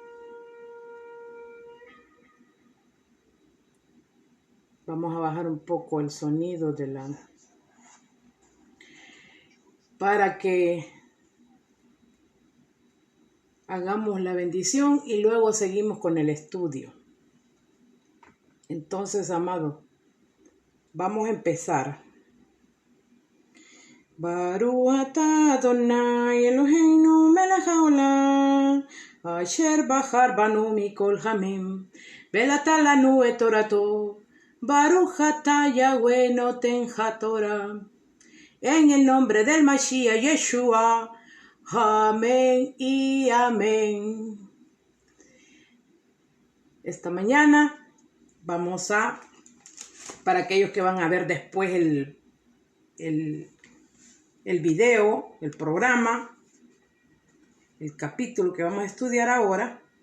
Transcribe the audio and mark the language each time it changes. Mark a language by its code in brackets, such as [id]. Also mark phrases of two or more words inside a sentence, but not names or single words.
[es] Vamos a bajar un poco el sonido para que hagamos la bendición y luego seguimos con el estudio. Entonces, amado, vamos a empezar. [he] ברוך אתה אדוני אלוהינו מלך העולם אשר בחר בנו מכל העמים ונתן לנו את תורתו. ברוך אתה יהוה נותן התורה. [es] En el nombre del Mashiach Yeshua. Amén y amén. Esta mañana vamos para aquellos que van a ver después el video, el programa, el capítulo que vamos a estudiar ahora.